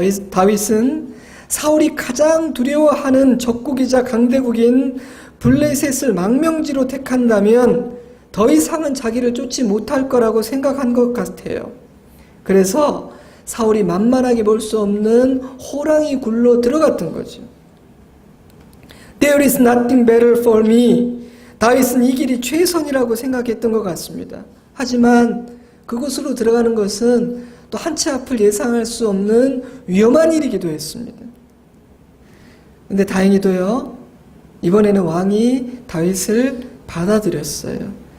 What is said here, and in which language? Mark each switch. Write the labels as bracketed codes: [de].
[ko] 다윗은 사울이 가장 두려워하는 적국이자 강대국인 블레셋을 망명지로 택한다면 더 이상은 자기를 쫓지 못할 거라고 생각한 것 같아요. 그래서 사울이 만만하게 볼 수 없는 호랑이 굴로 들어갔던 거죠. [en] There is nothing better for me. [ko] 다윗은 이 길이 최선이라고 생각했던 것 같습니다. 하지만 그곳으로 들어가는 것은 또 한 치 앞을 예상할 수 없는 위험한 일이기도 했습니다. 근데 다행히도요, 이번에는 왕이 다윗을 받아들였어요.